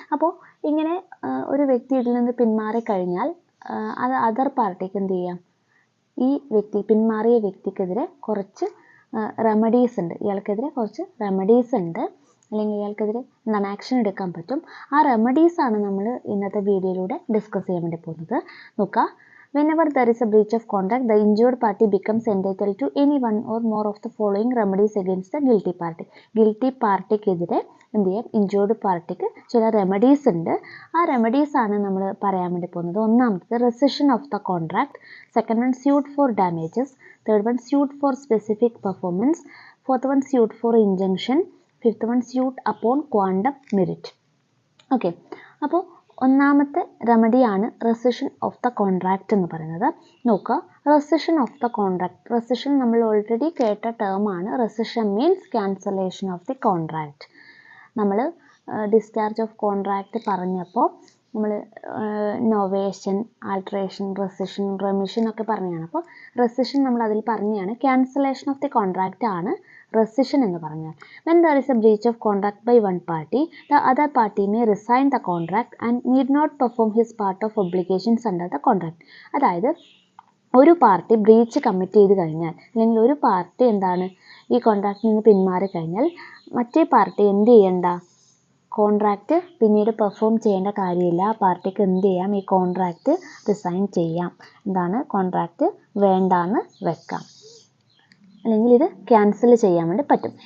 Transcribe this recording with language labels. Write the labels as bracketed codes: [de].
[ml] അപ്പോൾ ഇങ്ങനെ ഒരു വ്യക്തി ഇതിൽ നിന്ന് പിന്മാറിക്കഴിഞ്ഞാൽ അത് അതർ പാർട്ടിക്ക് എന്ത് ചെയ്യാം, ഈ വ്യക്തി പിന്മാറിയ വ്യക്തിക്കെതിരെ കുറച്ച് റെമഡീസ് ഉണ്ട്, ഇയാൾക്കെതിരെ കുറച്ച് റെമഡീസ് ഉണ്ട്, അല്ലെങ്കിൽ ഇയാൾക്കെതിരെ ആക്ഷൻ എടുക്കാൻ പറ്റും. ആ റെമഡീസാണ് നമ്മൾ ഇന്നത്തെ വീഡിയോയിലൂടെ ഡിസ്കസ് ചെയ്യാൻ വേണ്ടി പോകുന്നത്. [en] നോക്കുക, whenever there is a breach of contract, the injured party becomes entitled to any one or more of the following remedies against the guilty party. [ml] Guilty പാർട്ടിക്കെതിരെ എന്ത് ചെയ്യാം, ഇൻജുവേർഡ് പാർട്ടിക്ക് ചില റെമഡീസ് ഉണ്ട്. ആ റെമഡീസ് ആണ് നമ്മൾ പറയാൻ വേണ്ടി പോകുന്നത്. ഒന്നാമത്തത് [en] Rescission of the contract, second one suit for damages, third one suit for specific performance, fourth one suit for injunction, fifth one suit upon quantum meruit. [ml] Okay, അപ്പോൾ ഒന്നാമത്തെ റെമഡിയാണ് റെസിഷൻ ഓഫ് ദ കോൺട്രാക്റ്റ് എന്ന് പറയുന്നത്. നോക്കുക, റെസിഷൻ ഓഫ് ദ കോൺട്രാക്ട്, റെസിഷൻ നമ്മൾ already കേട്ട ടേമാണ്. [en] Rescission means cancellation of the contract. [ml] നമ്മൾ discharge of contract പറഞ്ഞപ്പോൾ നമ്മൾ നോവേഷൻ, ആൾട്രേഷൻ, റെസിഷൻ, റെമിഷൻ ഒക്കെ പറഞ്ഞതാണ്. അപ്പോൾ റെസിഷൻ നമ്മൾ അതിൽ പറഞ്ഞതാണ്. ക്യാൻസലേഷൻ ഓഫ് ദി കോൺട്രാക്റ്റ് ആണ് റെസിഷൻ എന്ന് പറഞ്ഞാൽ. [en] when there is a breach of contract by one party, the other party may resign the contract and need not perform his part of obligations under the contract. [ml] അതായത് ഒരു party breach commit ചെയ്ത് കഴിഞ്ഞാൽ, അല്ലെങ്കിൽ ഒരു party ഈ കോൺട്രാക്റ്റിൽ നിന്ന് പിന്മാറി കഴിഞ്ഞാൽ മറ്റേ പാർട്ടി എന്ത് ചെയ്യണ്ട, കോൺട്രാക്റ്റ് പിന്നീട് പെർഫോം ചെയ്യേണ്ട കാര്യമില്ല. ആ പാർട്ടിക്ക് എന്ത് ചെയ്യാം, ഈ കോൺട്രാക്റ്റ് റിസൈൻ ചെയ്യാം, കോൺട്രാക്റ്റ് വേണ്ടാന്ന് വെക്കാം, അല്ലെങ്കിൽ ഇത് ക്യാൻസൽ ചെയ്യാൻ വേണ്ടി പറ്റും.